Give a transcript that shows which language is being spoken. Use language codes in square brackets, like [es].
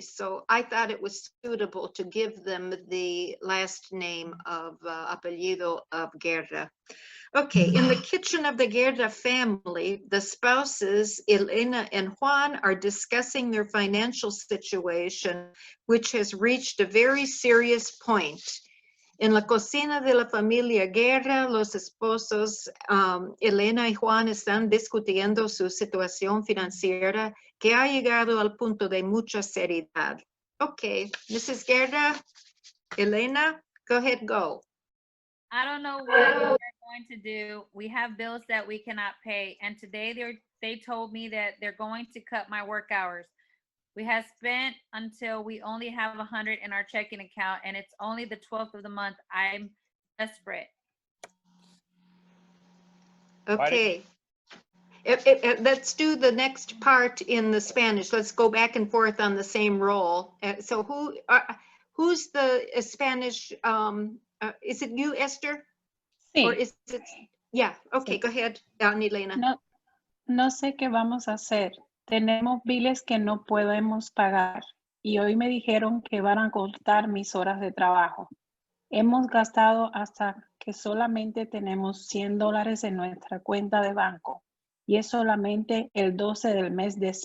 [en] So I thought it was suitable to give them the last name of apellido of Guerra. Okay, in the kitchen of the Guerra family, the spouses, Elena and Juan, are discussing their financial situation, which has reached a very serious point. [es] En la cocina de la familia Guerra, los esposos Elena y Juan están discutiendo su situación financiera que ha llegado al punto de mucha seriedad. [en] Okay, Mrs. Guerra, Elena, go ahead, go. I don't know what we're going to do. We have bills that we cannot pay, and today they told me that they're going to cut my work hours. We have spent until we only have 100 in our checking account, and it's only the 12th of the month. I'm desperate. Okay. Let's do the next part in the Spanish. Let's go back and forth on the same roll. So who's the Spanish? Is it you, Esther? [es] Sí. [en] Or is it? Yeah, okay, [es] Sí. [en] go ahead, Elena. [es] No, no sé qué vamos a hacer. Tenemos biles que no podemos pagar y hoy me dijeron que van a cortar mis horas de trabajo. Hemos gastado hasta que solamente tenemos $100 en nuestra cuenta de banco y es solamente el 12 del mes.